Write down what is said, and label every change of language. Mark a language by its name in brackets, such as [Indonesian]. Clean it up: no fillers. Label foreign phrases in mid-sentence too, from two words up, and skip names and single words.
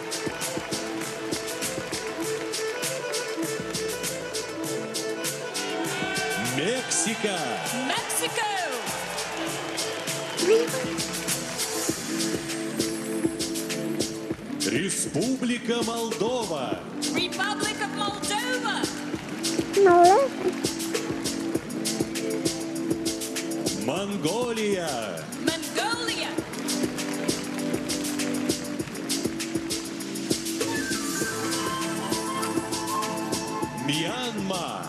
[Russian] Мексика. [English] Mexico. [Russian] Республика Молдова. [English] Republic of Moldova. [Russian] Монголия. [English] Mongolia. [Russian] Мьянма.